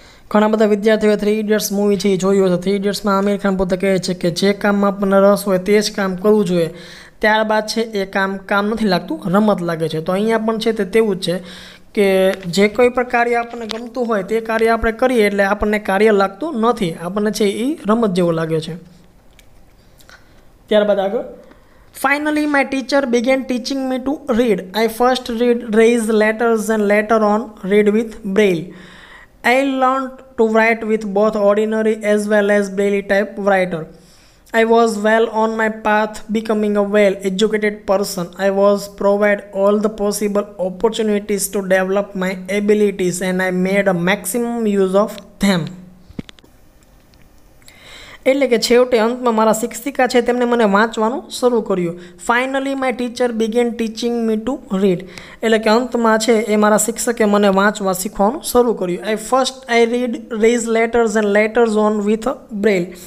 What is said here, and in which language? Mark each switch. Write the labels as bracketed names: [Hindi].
[Gujarati] ઘણા બધા વિદ્યાર્થીઓએ 3 ઇડિયટ્સ મૂવી છે એ જોયું હશે. 3 ઇડિયટ્સમાં આમિર ખાન પોતે કહે છે કે જે કામમાં આપણને રસ હોય તે જ કામ કરવું જોઈએ. ત્યારબાદ છે એ કામ નથી લાગતું, રમત લાગે છે. તો અહીંયા પણ છે તે તેવું જ છે કે જે કોઈ પણ કાર્ય આપણને ગમતું હોય તે કાર્ય આપણે કરીએ એટલે આપણને કાર્ય લાગતું નથી, આપણને છે એ રમત જેવું લાગે છે. ત્યારબાદ આગળ [English] Finally, my teacher began teaching me to read. I first read raised letters and later on read with Braille. I learned to write with both ordinary as well as Braille typewriter. I was well on my path becoming a well-educated person. I was provided all the possible opportunities to develop my abilities and I made a maximum use of them. [Gujarati] એટલે કે છેવટે અંતમાં મારા શિક્ષિકા છે તેમણે મને વાંચવાનું શરૂ કર્યું. [English] Finally my teacher began teaching me to read. [Gujarati] એટલે કે અંતમાં છે એ મારા શિક્ષકે મને વાંચવા શીખવાનું શરૂ કર્યું. [English] I read raise letters and letters on with Braille.